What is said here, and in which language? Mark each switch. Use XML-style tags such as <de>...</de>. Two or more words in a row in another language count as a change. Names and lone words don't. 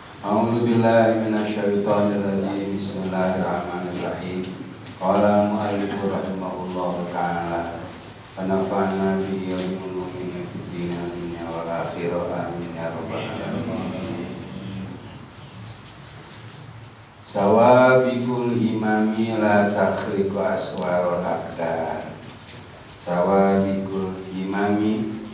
<ar>أعوذ بالله من الشيطان الرجيم بسم الله الرحمن الرحيم. قال المؤلف رحمه الله تعالى ونفعنا به وبعلومه في الدنيا والآخرة. آمين يا رب العالمين. سوابق الهمم لا تخرق أسوار الأقدار. سوابق الهمم</ar>